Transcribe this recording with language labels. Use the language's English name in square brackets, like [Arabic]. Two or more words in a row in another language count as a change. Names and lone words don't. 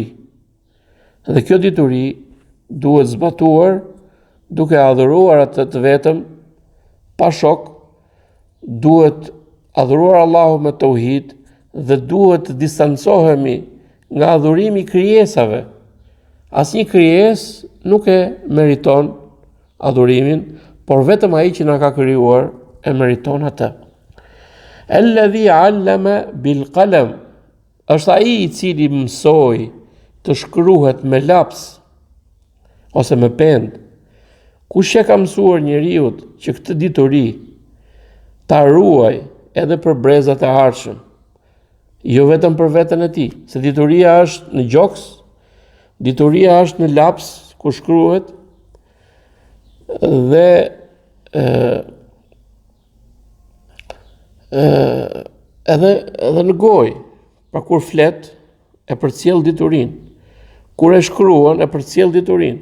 [Albanian] Dhe kjo dituri duhet zbatuar duke adhuruar atë të vetëm pa shok, duhet adhuruar Allahun me tauhid dhe duhet të distancohemi nga adhurimi i krijesave. Asnjë krijesë nuk e meriton adhurimin, por vetëm ai që na ka krijuar e meriton atë. [Arabic] الذي علم بالقلم, [Albanian] është ai i cili mësoi të shkruhet me laps ose me pend. Kush e ka mësuar njeriu që këtë dituri ta ruaj edhe për brezat e ardhshëm, jo vetëm për veten e tij, se dituria është në gjoks, dituria është në laps ku shkruhet dhe edhe në gojë, pra kur flet e përcjell diturinë, kur e shkruan e përcjell diturinë.